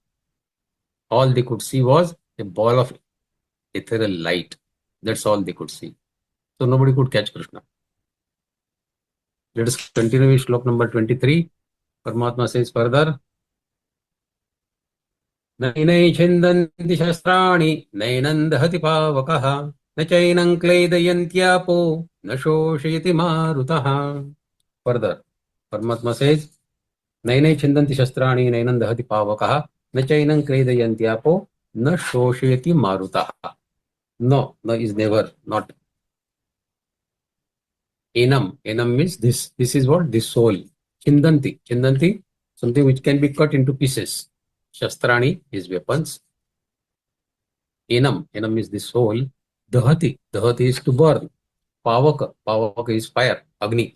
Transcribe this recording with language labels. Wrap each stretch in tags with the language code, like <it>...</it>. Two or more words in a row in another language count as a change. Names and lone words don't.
<en>All they could see was a ball of ethereal light. That's all they could see. So nobody could catch Krishna. Let us continue with slok number 23. Paramatma says further,</en> <sa>Nainai chindanti shastrani nainam dahati pavakaha na chainam kleidayantyaapo na shoshayati marutaha.</sa> <en>Further, Paramatma says,</en> <sa>Nainai chindanti shastrani nainam dahati pavakaha na chainam kleidayantyaapo na shoshayati marutaha.</sa> <en>No, no is never, not. Enam means this. This is what? This soul. Chindanti, something which can be cut into pieces. Shastrani is weapons. Enam is the soul. Dahati is to burn. Pavaka is fire, Agni.</en>